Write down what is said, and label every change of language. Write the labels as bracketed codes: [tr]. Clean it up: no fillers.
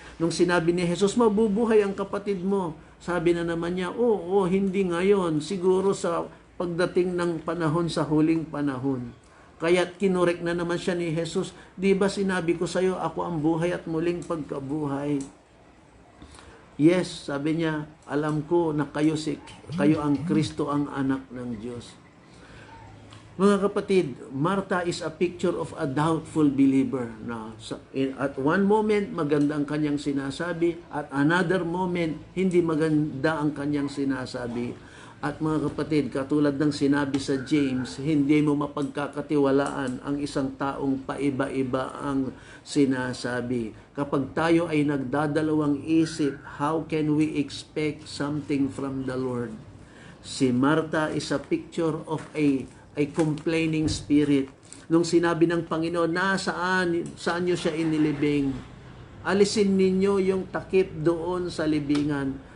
[tl] Nung sinabi ni Jesus, mabubuhay ang kapatid mo, sabi na naman niya, oo, hindi ngayon, siguro sa pagdating ng panahon, sa huling panahon. Kaya't kinurek na naman siya ni Jesus, di ba sinabi ko sa iyo, ako ang buhay at muling pagkabuhay. Yes, sabi niya, alam ko na kayo ang Kristo, ang anak ng Diyos. Mga kapatid, [en] Marta is a picture of a doubtful believer. [tl] At one moment, maganda ang kanyang sinasabi. At another moment, hindi maganda ang kanyang sinasabi. At mga kapatid, katulad ng sinabi sa James, hindi mo mapagkakatiwalaan ang isang taong paiba-iba ang sinasabi. Kapag tayo ay nagdadalawang isip, [en] how can we expect something from the Lord? Si Marta is a picture of a complaining spirit. [tl] Nung sinabi ng Panginoon, saan nyo siya inilibing? Alisin ninyo yung takip doon sa libingan.